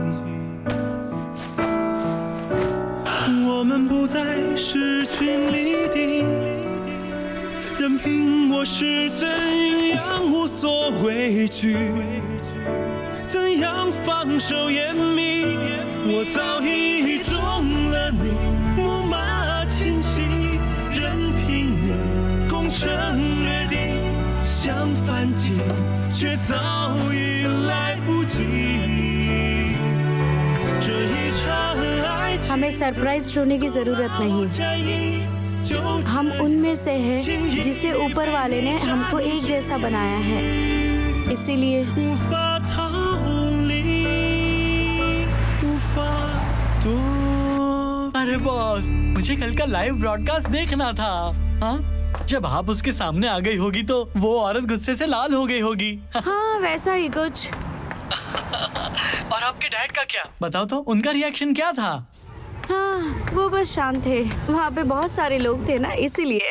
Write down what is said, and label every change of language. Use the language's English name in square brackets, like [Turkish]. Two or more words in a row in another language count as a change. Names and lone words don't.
[Chinese] 我们不再是群里的，任凭我是怎样无所畏惧，怎样放手严密，我早已中了你木马侵袭，任凭你攻城略地，想反击，却早已来不及。这一场爱情 [Hindi] हमें सरप्राइज होने की जरूरत नहीं। हम उनमें से हैं जिसे ऊपर वाले ने हमको एक जैसा बनाया है, इसीलिए [Chinese] 无法逃离，无法躲。 [Hindi] अरे बॉस, मुझे कल का [English] live broadcast [Hindi] देखना था। हाँ, जब आप उसके सामने आ गई होगी तो वो औरत गुस्से से लाल हो गई होगी। हाँ वैसा ही कुछ। और आपके डैड का क्या? बताओ तो, उनका रिएक्शन क्या था? हाँ वो बस शांत थे, वहाँ पे बहुत सारे लोग थे ना, इसीलिए।